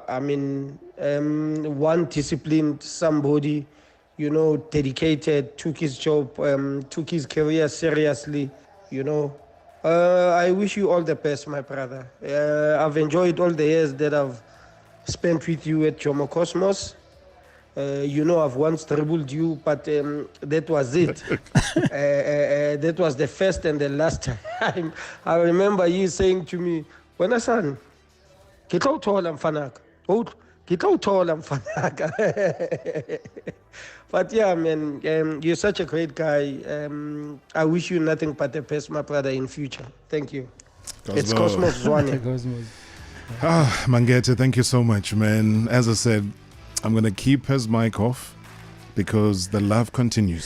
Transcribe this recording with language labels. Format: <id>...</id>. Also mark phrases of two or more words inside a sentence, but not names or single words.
<en>I mean, one disciplined, somebody, dedicated, took his job, took his career seriously, I wish you all the best, my brother. I've enjoyed all the years that I've spent with you at Jomo Cosmos. I've once dribbled you, but that was it. That was the first and the last time. I remember you saying to me,</en> <st>"Wena son, ke tlo thola mfanaka. Ke tlo thola mfanaka."</st> <en>But yeah, man, you're such a great guy. I wish you nothing but the best, my brother, in future. Thank you. It's Cosmos Zwane. Mangete, thank you so much, man. As I said, I'm going to keep his mic off because the love continues.</en>